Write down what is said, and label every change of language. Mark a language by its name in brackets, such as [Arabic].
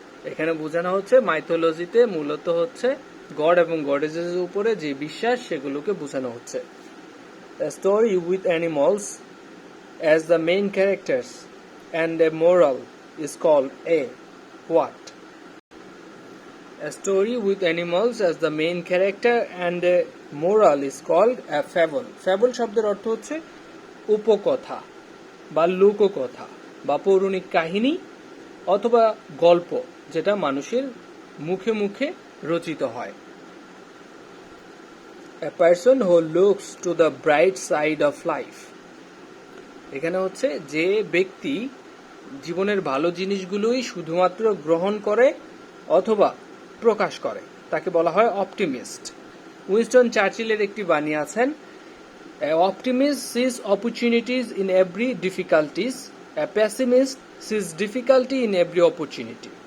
[Bangla] এখানে বোঝানো হচ্ছে মাইথোলজিতে মূলত হচ্ছে গড এবং গডেসেস উপরে যে বিশ্বাস, সেগুলোকে বোঝানো হচ্ছে। [English] A story with animals as the main characters and a moral is called a what? A story with animals as the main character and a moral is called a fable. [Bangla] Fable শব্দের অর্থ হচ্ছে উপকথা বা লোককথা বা পৌরাণিক কাহিনী অথবা গল্প, যেটা মানুষের মুখে মুখে রচিত হয়। [English] A person who looks to the bright side of life. [Bangla] এখানে হচ্ছে যে ব্যক্তি জীবনের ভালো জিনিসগুলোই শুধুমাত্র গ্রহণ করে অথবা প্রকাশ করে, তাকে বলা হয় অপটিমিস্ট। উইনস্টন চার্চিলের একটি বাণী আছেন, [English] Optimist sees opportunities in every difficulties, a pessimist sees difficulty in every opportunity.